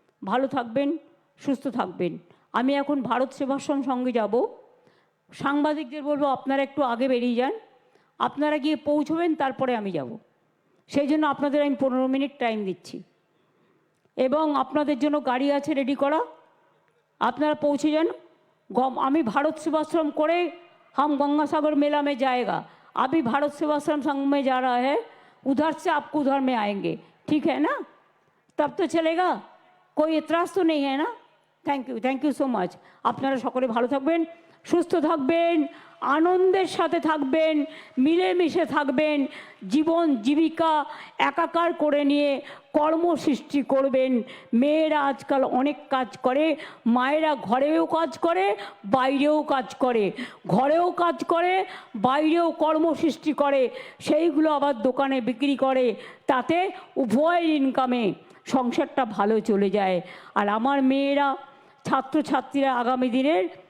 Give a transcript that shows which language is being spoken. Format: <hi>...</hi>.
<bn>ভালো থাকবেন, সুস্থ থাকবেন। আমি এখন ভারত সেবাশ্রম সঙ্গে যাব। সাংবাদিকদের বলবো আপনারা একটু আগে বেরিয়ে যান, আপনারা গিয়ে পৌঁছবেন, তারপরে আমি যাব। সেই জন্য আপনাদের আমি 15 মিনিট টাইম দিচ্ছি, এবং আপনাদের জন্য গাড়ি আছে রেডি করা, আপনারা পৌঁছে যান।</bn> <hi>আমি भारत सेवाश्रम करे हम गंगासागर मेला में जाएगा, अभी भारत सेवाश्रम संघ में जा रहा है, उधर से आपको उधर में आएंगे, ठीक है ना? तब तो चलेगा, कोई एतराज़ तो नहीं है ना?</hi> <en>Thank you so much.</en> <bn>আপনারা সকলে ভালো থাকবেন, সুস্থ থাকবেন, আনন্দের সাথে থাকবেন, মিলেমিশে থাকবেন, জীবন জীবিকা একাকার করে নিয়ে কর্ম সৃষ্টি করবেন। মেয়েরা আজকাল অনেক কাজ করে, মায়েরা ঘরেও কাজ করে, বাইরেও কাজ করে, ঘরেও কাজ করে, বাইরেও কর্ম সৃষ্টি করে, সেইগুলো আবার দোকানে বিক্রি করে, তাতে উভয় ইনকামে সংসারটা ভালো চলে যায়। আর আমার মেয়েরা, ছাত্রছাত্রীরা আগামী দিনের</bn>